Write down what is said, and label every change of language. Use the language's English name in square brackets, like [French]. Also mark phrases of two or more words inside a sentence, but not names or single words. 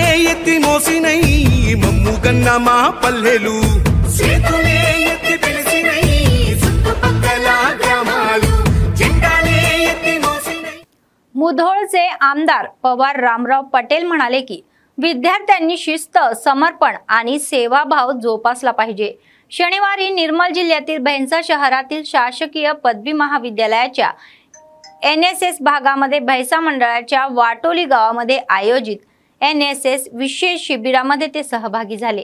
[Telugu] ఎత్తి మోసినై మమ్ము గన్న మా పల్లెలు, చేతులే ఎత్తి పిలిచినై చుట్టుపక్కల గ్రామాలు, జెండాలే ఎత్తి మోసినై। [Marathi] मुधोळचे आमदार पवार रामराव पटेल म्हणाले की विद्यार्थ्यांनी शिस्त, समर्पण आणि सेवाभाव जोपासला पाहिजे। शनिवारी निर्मल जिल्ह्यातील भैंसा शहरातील शासकीय पदवी महाविद्यालयाच्या NSS भागामध्ये भैंसा मंडळाच्या वाटोली गावामध्ये आयोजित NSS विशेष शिबिरामध्ये ते सहभागी झाले।